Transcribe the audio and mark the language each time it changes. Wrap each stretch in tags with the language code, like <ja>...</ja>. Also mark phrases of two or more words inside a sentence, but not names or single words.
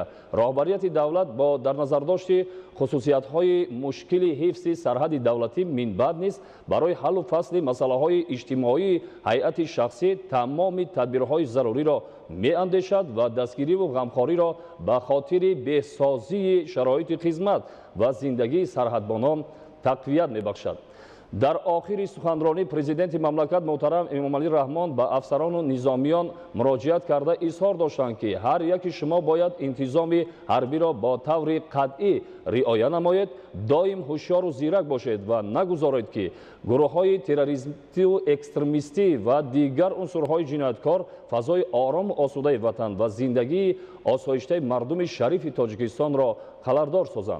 <tg>роҳбарияти давлат бо дар назардошти хусусиятҳои мушкили ҳифзи сарҳади давлатӣ ман баъд нест барои ҳаллу фасли масъалаҳои иҷтимоии ҳайати шахсӣ тамоми тадбирҳои зарурӣ меандешад ва дастгирию ғамхориро ба хотири беҳсозии шароити хидмат ва зиндагии сарҳадбонон тақвият мебахшад. дар охири суханронӣ президенти мамлакат муҳтарам Эмомалӣ Раҳмон ба афсарону низомиён муроҷиат карда изҳор доштанд, ки ҳар яки шумо бояд интизоми ҳарбиро бо таври қатъӣ риоя намоед, доим ҳушёру зирак бошед ва нагузоред, ки гурӯҳҳои террористу экстремистӣ ва дигар унсурҳои ҷинояткор фазои орому осудаи ватан ва зиндагии осоиштаи мардуми шарифи Тоҷикистонро халардор созанд.</tg>